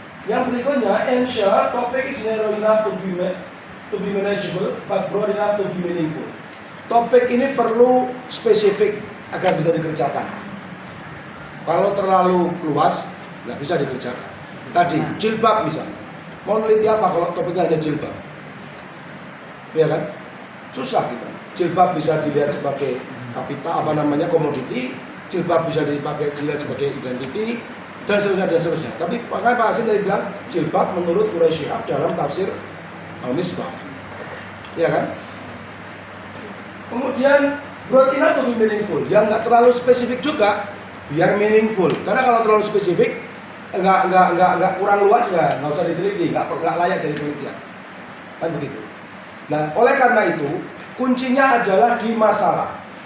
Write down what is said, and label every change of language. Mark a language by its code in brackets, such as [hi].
[id] Yang berikutnya, [en] ensure topic is narrow enough to be manageable, but broad enough to be meaningful. [id] Topik ini perlu spesifik agar bisa dikerjakan. Kalau terlalu luas, nggak bisa dikerjakan. Tadi, jilbab misalnya. Mau neliti apa kalau topiknya hanya jilbab? Ya kan? Susah kita. Jilbab bisa dilihat sebagai kapital, komoditi. Jilbab bisa dilihat sebagai identity, dan seterusnya. Tapi makanya Pak Hasim tadi bilang, jilbab menurut Quraisy Shihab dalam tafsir Al-Misbah. Ya kan? [en] Kemudian, broad enough to be meaningful. [id] Yang nggak terlalu spesifik juga, biar meaningful. Karena kalau terlalu spesifik, nggak kurang luas nggak usah diteliti, nggak layak jadi penelitian. Kan begitu. Nah, oleh karena itu kuncinya adalah di masalah.